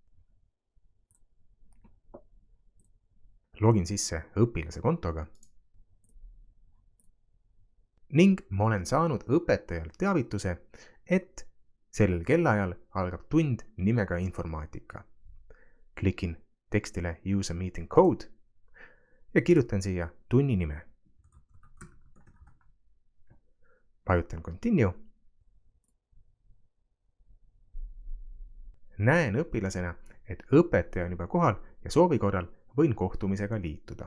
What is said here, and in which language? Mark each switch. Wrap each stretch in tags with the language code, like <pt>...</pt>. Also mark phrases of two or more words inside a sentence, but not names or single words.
<et>Login sisse õpilase kontoga ning ma olen saanud õpetajalt teavituse, et sellel kellaajal algab tund nimega informaatika. Klikin tekstile</et> <en>Use a meeting code</en> <et>ja kirjutan siia tunni nime. Vajutan continue. Näen õpilasena, et õpetaja on juba kohal ja soovi korral võin kohtumisega liituda.</et>